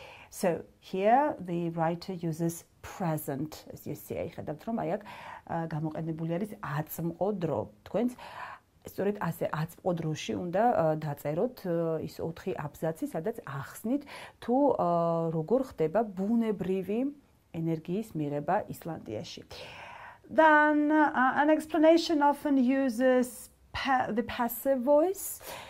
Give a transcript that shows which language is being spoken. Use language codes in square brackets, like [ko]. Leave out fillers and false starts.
[en] So here the writer uses present, as you see. [ka] ხედავთ რომ აი აქ გამოყენებული არის აწმყო დრო. თქვენს სწორედ ასე აწმყო დროში უნდა დაწეროთ ის 4 აბზაცი, სადაც ახსნით თუ როგორ ხდება ბუნებრივი ენერგიის მიღება ისლანდიაში. [en] Then an explanation often uses the passive voice.